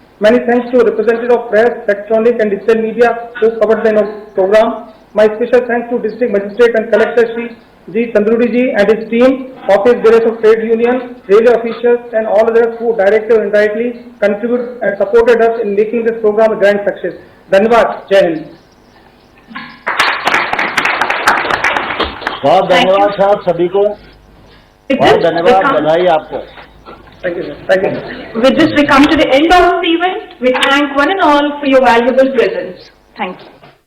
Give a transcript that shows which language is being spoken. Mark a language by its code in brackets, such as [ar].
[en] Many thanks to representatives of press, electronic and digital media who covered the program. My special thanks to District Magistrate and Collector Shri G. Chandrudi ji and his team, Office Bureaus of Trade Union, railway officials and all others who directly or indirectly contributed and supported us in making this program a grand success. [hi] Dhanyavad. Jai Hind. बहुत धन्यवाद साहब सभी को, बहुत धन्यवाद, बधाई आपको। [en] Thank you, sir. Thank you. With this, we come to the end of the event. We thank one and all for your valuable presence. Thank you.